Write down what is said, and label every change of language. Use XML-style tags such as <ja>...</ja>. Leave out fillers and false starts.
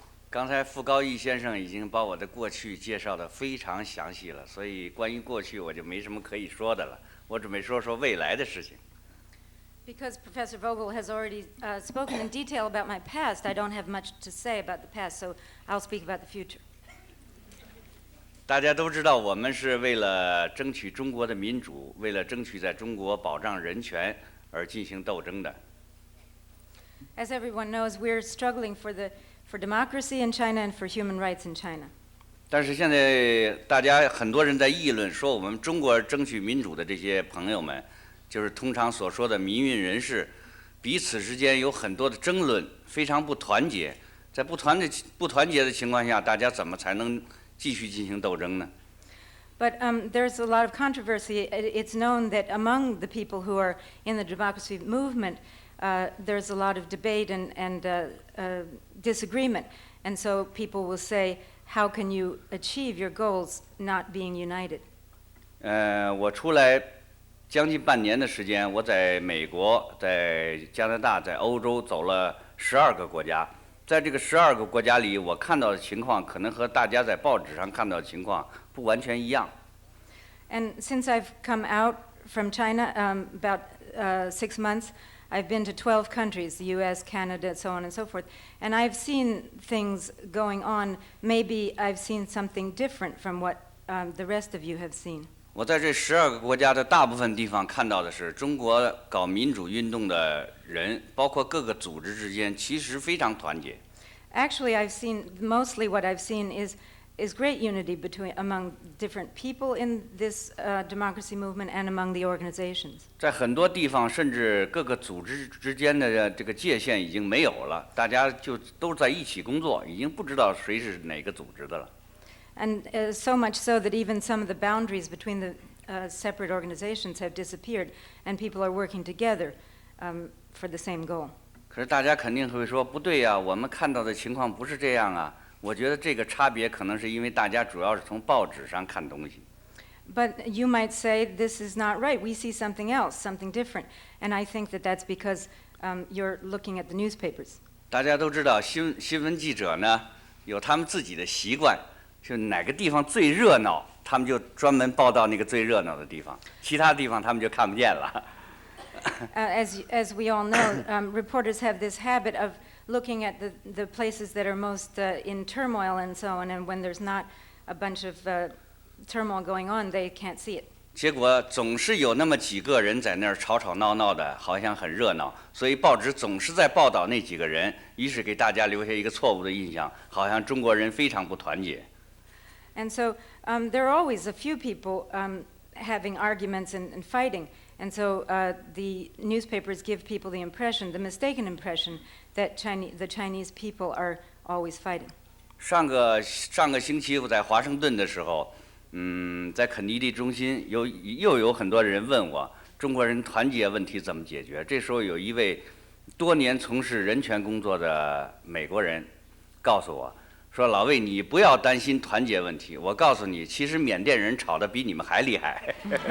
<zh>刚才傅高义先生已经把我的过去介绍得非常详细了，所以关于过去我就没什么可以说的了。我准备说说未来的事情。</zh> <en>Because Professor Vogel has already spoken in detail about my past, I don't have much to say about the past, so I'll speak about the future.</en> <zh>大家都知道，我们是为了争取中国的民主，为了争取在中国保障人权而进行斗争的。</zh> <en>As everyone knows, we're struggling for democracy in China and for human rights in China.</en> <zh>但是现在大家很多人在议论说，我们中国争取民主的这些朋友们，就是通常所说的民运人士，彼此之间有很多的争论，非常不团结。在不团结的情况下，大家怎么才能继续进行斗争呢？</zh> <en>But there's a lot of controversy. It's known that among the people who are in the democracy movement, there's a lot of debate and disagreement. And so people will say, how can you achieve your goals not being united?</en> <zh>我出来将近半年的时间，我在美国、在加拿大、在欧洲走了12个国家。在这个12个国家里，我看到的情况可能和大家在报纸上看到的情况不完全一样。</zh> <en>And since I've come out from China about 6 months, I've been to 12 countries, the US, Canada, so on and so forth, and I've seen things going on. Maybe I've seen something different from what the rest of you have seen.</en> <zh>我在这12个国家的大部分地方看到的是，中国搞民主运动的人，包括各个组织之间，其实非常团结。</zh> <en>Actually, I've seen, mostly what I've seen is great unity among different people in this democracy movement and among the organizations.</en> <zh>在很多地方，甚至各个组织之间的这个界限已经没有了，大家就都在一起工作，已经不知道谁是哪个组织的了。</zh> <en>And so much so that even some of the boundaries between the separate organizations have disappeared, and people are working together for the same goal.</en> <zh>可是大家肯定会说，不对呀，我们看到的情况不是这样啊。我觉得这个差别可能是因为大家主要是从报纸上看东西。</zh> <en>But you might say this is not right. We see something else, something different, and I think that that's because you're looking at the newspapers.</en> <zh>大家都知道，新闻记者呢有他们自己的习惯，就哪个地方最热闹，他们就专门报到那个最热闹的地方，其他地方他们就看不见了。</zh> <en>As we all know, reporters have this habit of looking at the places that are most in turmoil and so on, and when there's not a bunch of turmoil going on, they can't see it.</en> <zh>结果总是有那么几个人在那儿吵吵闹闹的，好像很热闹，所以报纸总是在报道那几个人，于是给大家留下一个错误的印象，好像中国人非常不团结。</zh> <en>And so there are always a few people having arguments and fighting. And so the newspapers give people the impression, the mistaken impression, that the Chinese people are always fighting.</en> <zh>上个星期我在华盛顿的时候，在肯尼迪中心又有很多人问我，中国人团结问题怎么解决？这时候有一位多年从事人权工作的美国人告诉我说：“老魏，你不要担心团结问题，我告诉你，其实缅甸人吵得比你们还厉害。”</zh>